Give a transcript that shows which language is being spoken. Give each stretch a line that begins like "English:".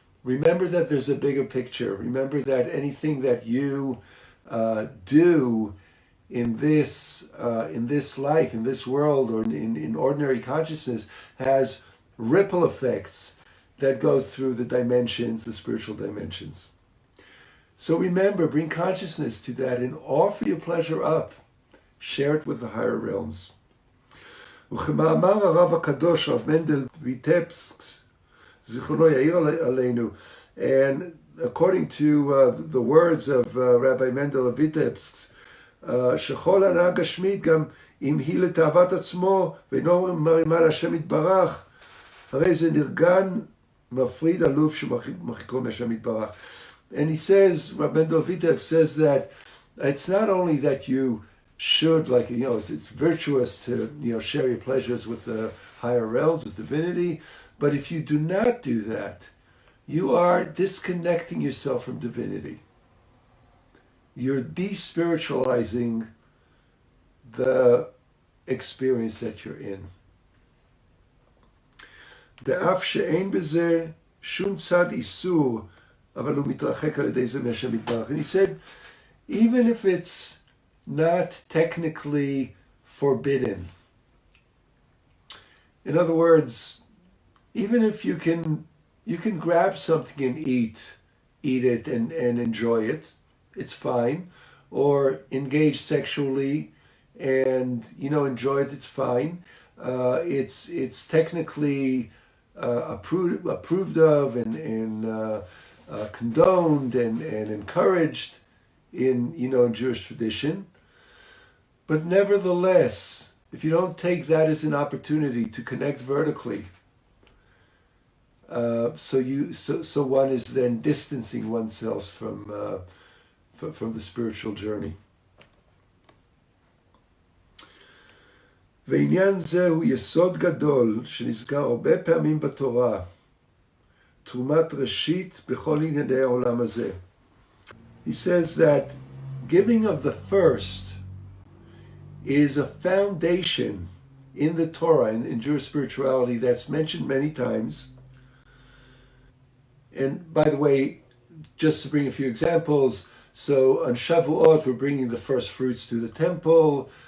English: Remember that there's a bigger picture. Remember that anything that you do in this life, in this world, or in ordinary consciousness, has ripple effects that go through the dimensions, the spiritual dimensions. So remember, bring consciousness to that and offer your pleasure up. Share it with the higher realms.
Hebrew: וכמאמר הרב הקדוש, רב מנדל ויטבסק, זיכרונו יאיר עלינו, and
English: according to the words of Rabbi Mendel of Vitebsk,
Hebrew: שכל הנאה גשמית גם אם היא לתאוות עצמו ואינו מרימה להשם יתברך, הרי זה נרגן מפריד אלוף שמרחיקו מהשם יתברך.
English: And he says, Rabbi Mendel of Vitebsk says that it's not only that you should, like, it's virtuous to, share your pleasures with the higher realms, with divinity, but if you do not do that, you are disconnecting yourself from divinity. You're despiritualizing the experience that you're in.
Hebrew: דאף שאין בזה שום צד איסור, אבל הוא מתרחק על ידי זה מהשם יתברך.
English: And he said, even if it's not technically forbidden, in other words, even if you can grab something and eat it and enjoy it, it's fine, or engage sexually and enjoy it, it's fine. It's technically approved of and condoned and encouraged in Jewish tradition. But nevertheless, if you don't take that as an opportunity to connect vertically, so one is then distancing oneself from the spiritual journey.
Hebrew: ועניין זה הוא יסוד גדול שנזכר הרבה פעמים בתורה, תרומת ראשית בכל ענייני העולם הזה.
English: He says that giving of the first is a foundation in the Torah, in Jewish spirituality, that's mentioned many times. And by the way, just to bring a few examples, so on Shavuot, we're bringing the first fruits to the temple.